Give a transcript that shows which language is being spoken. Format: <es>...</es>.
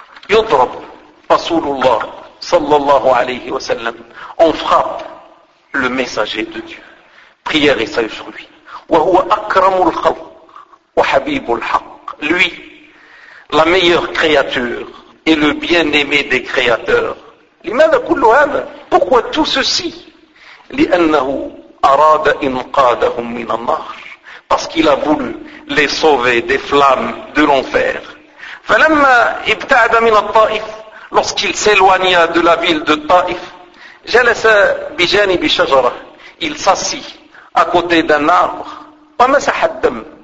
<ar>يُضْرَبُ رسول الله صلى الله عليه وسلم,</ar> <fr>on frappe le messager de Dieu, prière et salut sur lui,</fr> <ar>وهو أكرم الخلق وحبيب الحق,</ar> <fr>lui la meilleure créature est le bien-aimé des créateurs.</fr> <ar>لماذا كل هذا؟</ar> <fr>Pourquoi tout ceci؟</fr> <ar>لأنه أراد إنقاذهم من النار.</ar> <fr>Parce qu'il a voulu les sauver des flammes de l'enfer.</fr> <ar>فلما ابتعد من الطائف,</ar> <fr>lorsqu'il s'éloigna de la ville de Taif,</fr> <ar>جلس بجانب شجرة.</ar> <fr>Il s'assit à côté d'un arbre.</fr> <ar>ومسح الدم.</ar>